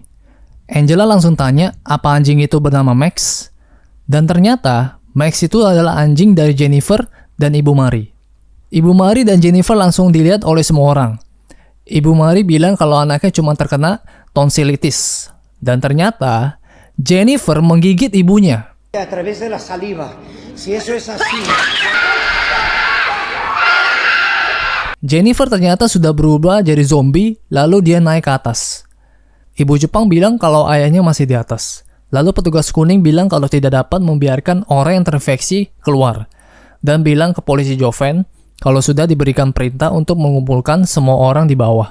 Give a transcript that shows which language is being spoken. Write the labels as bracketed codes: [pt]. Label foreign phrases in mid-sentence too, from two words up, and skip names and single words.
[id] Angela langsung tanya apa anjing itu bernama Max, dan ternyata Max itu adalah anjing dari Jennifer dan Ibu Mari. Ibu Mari dan Jennifer langsung dilihat oleh semua orang. Ibu Mari bilang kalau anaknya cuma terkena tonsilitis, dan ternyata Jennifer menggigit ibunya. [es] A través de la saliva. Si eso es así. [id] Jennifer ternyata sudah berubah jadi zombie, lalu dia naik ke atas. Ibu Jepang bilang kalau ayahnya masih di atas. Lalu petugas kuning bilang kalau tidak dapat membiarkan orang yang terinfeksi keluar. Dan bilang ke polisi Joven kalau sudah diberikan perintah untuk mengumpulkan semua orang di bawah.